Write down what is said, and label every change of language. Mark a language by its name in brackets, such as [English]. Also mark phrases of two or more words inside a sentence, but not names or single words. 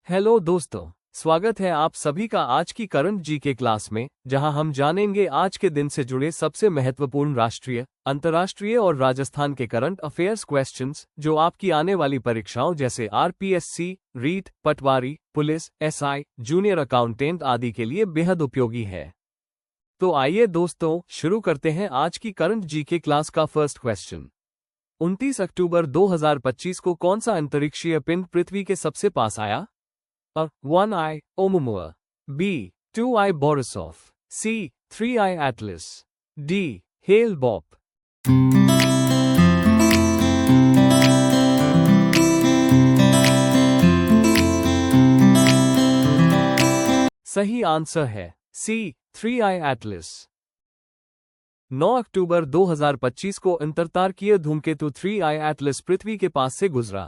[Hindi] हेलो दोस्तों, स्वागत है आप सभी का आज की [English] current GK class [Hindi] में, जहां हम जानेंगे आज के दिन से जुड़े सबसे महत्वपूर्ण राष्ट्रीय, अंतर्राष्ट्रीय और राजस्थान के [English] current affairs questions, [Hindi] जो आपकी आने वाली परीक्षाओं जैसे आरपीएससी, रीट, पटवारी, पुलिस, एसआई, [English] junior accountant [Hindi] आदि के लिए बेहद उपयोगी है। तो आइए दोस्तों, शुरू करते हैं आज की [English] current GK class [Hindi] का [English] first question. [Hindi] 29 अक्टूबर 2025 को कौन सा अंतरिक्षीय पिंड पृथ्वी के सबसे पास आया? A. 1I Oumuamua. B. 2I Borisov. C. 3I Atlas. D. Hale-Bopp. सही आंसर है C. 3I Atlas। 9 अक्टूबर 2025 को अंतर्तारकीय धूमकेतु 3I Atlas पृथ्वी के पास से गुजरा।